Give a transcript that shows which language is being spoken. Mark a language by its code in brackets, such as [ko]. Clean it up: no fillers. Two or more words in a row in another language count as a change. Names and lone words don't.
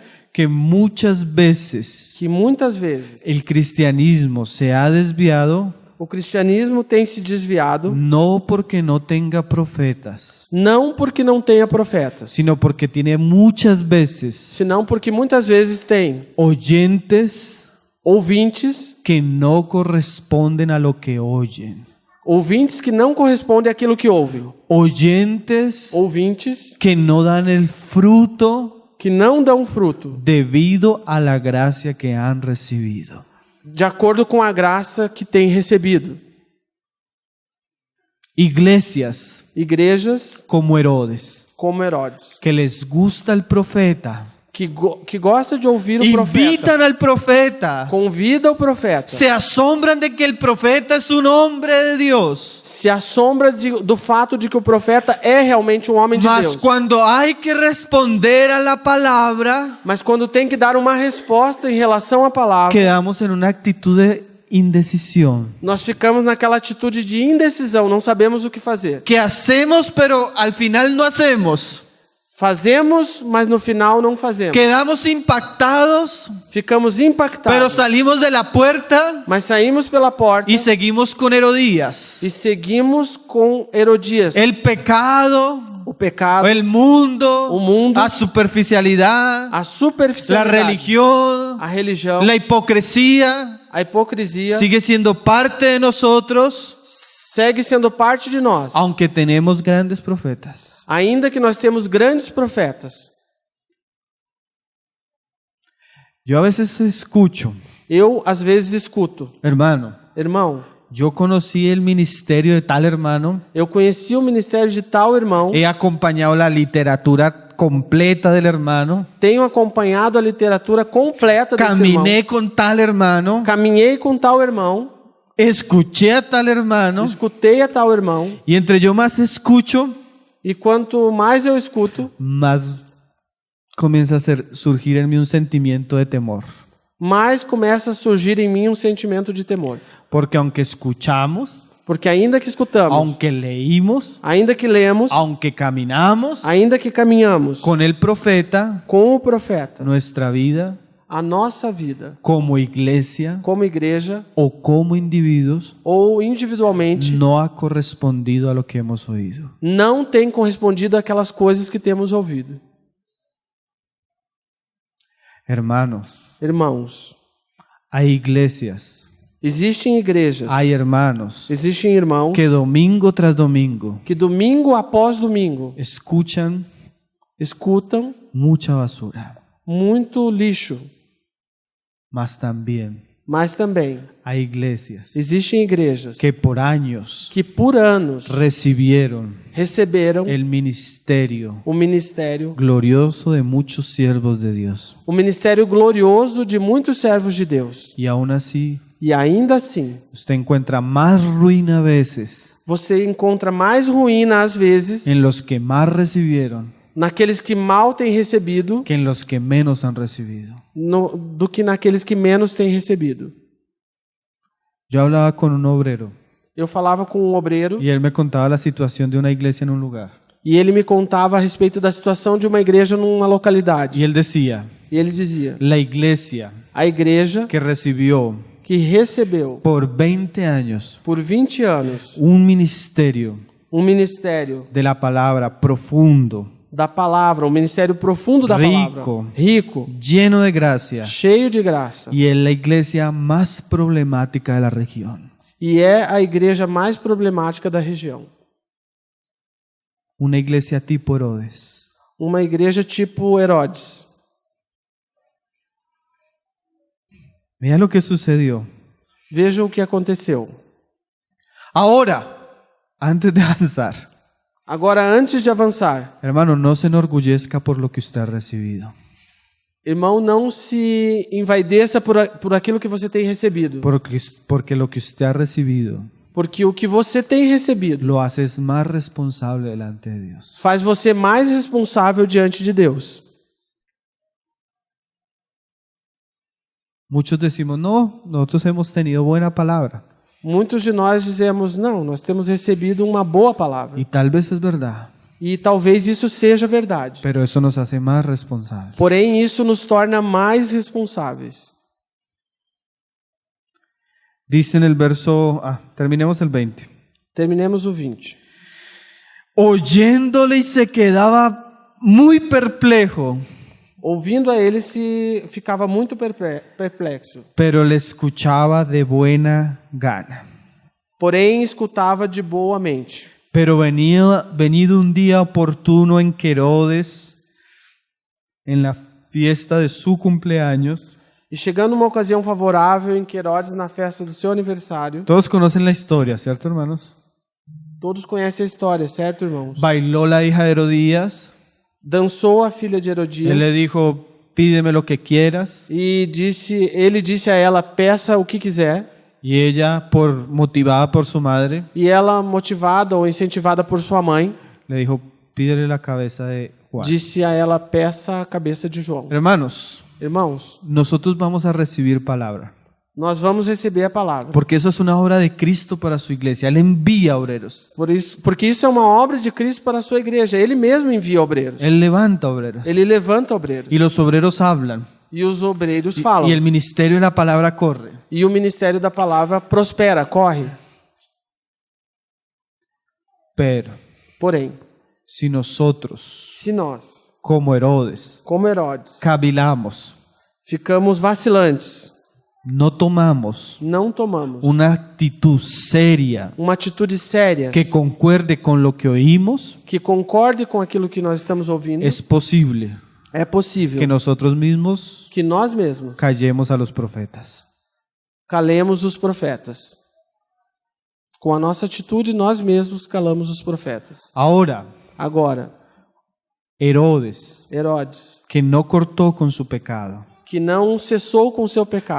[es] que muchas veces [pt] que muitas vezes [es] el cristianismo se ha desviado [pt] o cristianismo tem se desviado, [es] no porque no tenga profetas, [pt] não porque não tenha profetas, [es] sino porque tiene muchas veces [pt] senão porque muitas vezes tem [es] oyentes [pt] ouvintes, [es] que no corresponden a lo que oyen. [pt] ouvintes que não correspondem àquilo que ouvem, [es] Oyentes [pt] ouvintes [es] que no dan el fruto [pt] que não dão fruto [es] debido a la gracia que han recibido. [pt] de acordo com a graça que têm recebido. [es] Iglesias [pt] Igrejas [es] como Herodes, [pt] como Herodes, [es] que les gusta el profeta, [pt] que gosta de ouvir o profeta, [es] invitan al profeta, [pt] convida o profeta, [es] se asombran de que el profeta es un hombre de Dios. [pt] se assombra do fato de que o profeta é realmente um homem de [es] Mas [pt] Deus. [es] cuando hay que responder a la palabra, [pt] Mas quando tem que dar uma resposta em relação à palavra, [es] quedamos en una actitud de indecisión. [pt] nós ficamos naquela atitude de indecisão, não sabemos o que fazer. [es] Que hacemos, pero al final no hacemos. [pt] Fazemos, mas no final não fazemos. [es] Quedamos impactados, [pt] Ficamos impactados, [es] pero salimos de la puerta [pt] mas saímos pela porta [es] y seguimos con Herodías. [pt] e seguimos com Herodias. [es] El pecado [pt] o pecado, [es] el mundo, [pt] o mundo, [es] la superficialidad, [pt] a [es] la [pt] superficialidade, [es] religión, [pt] a religião, [es] la hipocresía, [pt] a hipocrisia, [es] sigue siendo parte de nosotros, [pt] segue sendo parte de nós. [es] aunque tenemos grandes profetas. [pt] Ainda que nós temos grandes profetas. [es] Yo a veces escucho, [pt] Eu, às vezes, escuto, [es] hermano, [pt] irmão, [es] yo conocí el ministerio de tal hermano, [pt] eu conheci o ministério de tal irmão, [es] he acompañado la literatura completa del hermano, [pt] tenho acompanhado a literatura completa desse irmão, [es] caminé con tal hermano, [pt] caminhei com tal irmão, [es] escuché a tal hermano, [pt] escutei a tal irmão, [es] y entre yo más escucho, [pt] e quanto mais eu escuto, [es] más comienza a surgir en mí un sentimiento de temor. [pt] mais começa a surgir em mim um sentimento de temor. [es] Porque aunque escuchamos, [pt] Porque ainda que escutamos, [es] aunque leímos, [pt] ainda que lemos, [es] aunque caminamos [pt] ainda que caminhamos [es] con el profeta, [pt] com o profeta, [es] nuestra vida [pt] a nossa vida, [es] como iglesia [pt] como igreja [es] o como individuos, [pt] ou individualmente, [es] no ha correspondido a lo que hemos oído. [pt] não tem correspondido àquelas coisas que temos ouvido. [es] Hermanos, [pt] Irmãos, [es] hay iglesias, [pt] existem igrejas, [es] hay hermanos [pt] existem irmãos [es] que domingo tras domingo [pt] que domingo após domingo [es] escuchan [pt] escutam [es] mucha basura, [pt] muito lixo, [es] mas también [pt] mas também [es] hay iglesias [pt] existem igrejas [es] que por años [pt] que por anos [es] recibieron [pt] receberam [es] el ministerio [pt] o ministério, [es] glorioso de muchos siervos de Dios. [pt] o ministério glorioso de muitos servos de Deus. [es] Y aún así, [pt] E ainda assim, [es] usted encuentra más ruina a veces [pt] você encontra mais ruína às vezes [es] en los que más recibieron [pt] naqueles que mal têm recebido [es] que en los que menos han recibido. [pt] do que naqueles que menos têm recebido. [es] Yo hablaba con un obrero [pt] Eu falava com um obreiro [es] y él me contaba la situación de una iglesia en un lugar. [pt] e ele me contava a respeito da situação de uma igreja numa localidade. [es] Y él decía, [pt] E ele dizia: [es] la iglesia [pt] a igreja [es] que recibió [pt] que recebeu [es] por 20 años [pt] por 20 anos [es] un ministerio [pt] um ministério [es] de la palabra profundo, [pt] da palavra, um ministério profundo da palavra, [es] rico, lleno de gracia, [pt] cheio de graça, [es] y es la iglesia más problemática de la región. [pt] e é a igreja mais problemática da região. [es] Una iglesia tipo Herodes. [pt] Uma igreja tipo Herodes. [es] Mira lo que sucedió. [pt] Veja o que aconteceu. [es] Ahora, antes de avanzar, [pt] Agora, antes de avançar, [es] hermano, no se enorgullezca por lo que usted ha recibido. [pt] irmão, não se envaideça por aquilo que você tem recebido. [es] Porque lo que usted ha recibido [pt] Porque o que você tem recebido [es] lo haces más responsable delante de Dios. [pt] faz você mais responsável diante de Deus. [es] Muchos decimos, no, nosotros hemos tenido buena palabra. [pt] Muitos de nós dizemos, não, nós temos recebido uma boa palavra. [es] Y tal vez es verdad, [pt] E talvez isso seja verdade. [es] pero eso nos hace más responsables. [pt] Porém, isso nos torna mais responsáveis. [es] Dice en el verso, terminemos el 20. [pt] Terminemos o 20. [es] Oyéndole y se quedaba muy perplejo, [pt] Ouvindo a ele, se ficava muito perplexo. [es] pero le escuchaba de buena gana. [pt] Porém, escutava de boa mente. [es] Pero venido un día oportuno en que Herodes, en la fiesta de su cumpleaños, [pt] E chegando uma ocasião favorável em que Herodes, na festa do seu aniversário, [es] todos conocen la historia, ¿cierto, hermanos? [pt] todos conhecem a história, certo, irmãos? [es] Bailó la hija de Herodías, [pt] Dançou a filha de Herodias [es] él le dijo, pídeme lo que quieras, [pt] e ele disse a ela, peça o que quiser. [es] y ella, motivada por su madre, [pt] E ela, motivada ou incentivada por sua mãe, [es] le dijo, pídele la cabeza de Juan. [pt] disse a ela, peça a cabeça de João. [es] Hermanos, [pt] Irmãos, [es] nosotros vamos a recibir palabra, [pt] nós vamos receber a palavra. [es] porque eso es una obra de Cristo para su iglesia. Él envía obreros, [pt] Porque isso é uma obra de Cristo para a sua igreja. Ele mesmo envia obreiros. [es] Él levanta obreros, [pt] Ele levanta obreiros. [es] y los obreros hablan, [pt] E os obreiros [es] y [pt] falam. [es] el ministerio de la palabra corre. [pt] E o ministério da palavra prospera, corre. [es] Pero [pt] Porém, [es] si nosotros, [pt] se nós, [es] como Herodes, [pt] como Herodes, [es] cavilamos, [pt] ficamos vacilantes, [es] no tomamos [pt] não tomamos [es] una actitud seria [pt] uma atitude séria [es] que concuerde con lo que oímos, [pt] que concorde com aquilo que nós estamos ouvindo, [es] es posible [pt] é possível [es] que nosotros mismos [pt] que nós mesmos [es] callemos a los profetas. [pt] calemos os profetas. Com a nossa atitude, nós mesmos calamos os profetas. [es] Ahora, [pt] Agora, [es] Herodes, [pt] Herodes, [es] que no cortó con su pecado, [pt] que não cessou com o seu pecado,